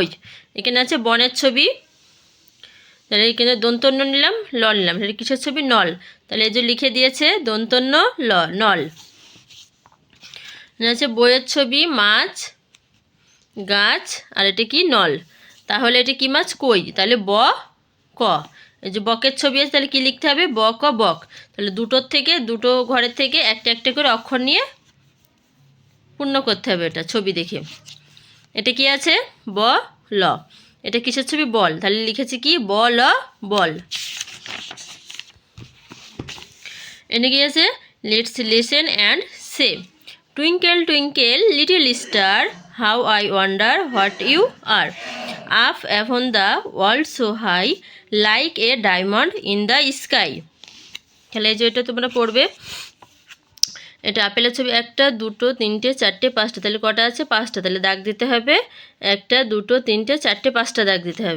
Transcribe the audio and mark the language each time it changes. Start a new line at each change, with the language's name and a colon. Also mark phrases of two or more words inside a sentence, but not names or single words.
Bangla: এখানে আছে বনের ছবি, তাহলে এখানে দন্তন্য নিলাম, ল নিলাম, তাহলে কিসের ছবি, নল, তাহলে এই যে লিখে দিয়েছে দন্তন্য ল, নল। আছে বইয়ের ছবি, মাছ, গাছ, আর এটা কি, নল, তাহলে এটা কি মাছ, কই, তাহলে ব ক। এই যে বকের ছবি আছে, তাহলে কি লিখতে হবে, ব ক বক। তাহলে দুটো ঘরের থেকে একটা একটা করে অক্ষর নিয়ে পূর্ণ করতে হবে এটা ছবি দেখে। এটা কি আছে, ব ল, এটা কিসের ছবি, বল, তাহলে লিখেছি কি, ব ল বল। এটা কি আছে,
English: let's listen and say. twinkle twinkle little star, how I wonder what you are, up avon the world so high, like a diamond in the sky.
Bangla: তাহলে এই যে এটা তোমরা পড়বে। এটা আপেলের ছবি, 1, 2, 3, 4, 5টা, তাহলে কটা আছে, 5টা, তাহলে দাগ দিতে হবে 1, 2, 3, 4, 5টা দাগ দিতে হবে।